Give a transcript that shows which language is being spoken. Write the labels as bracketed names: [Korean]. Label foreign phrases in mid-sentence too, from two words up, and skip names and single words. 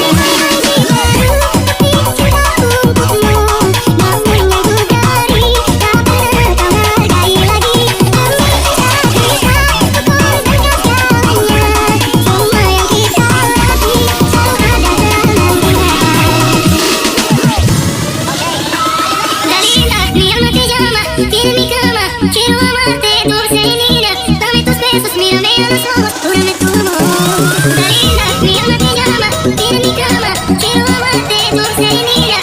[Indonesian] Aishiteru, bukti cinta untukmu. Namun yang ku beri tak pernah kau hargai lagi. Demi cinta kita, ku korbankan segalanya. Semua yang kita latih selalu ada dalam ingatan. [Spanish] Dalila, mi alma te llama, tiene mi cama. Quiero amarte, dulce y linda. Dame tus besos, mírame a los ojos, júrame tu amor. Dalila, mi alma te llama, tiene mi cama. Quiero amarte, dulce y linda.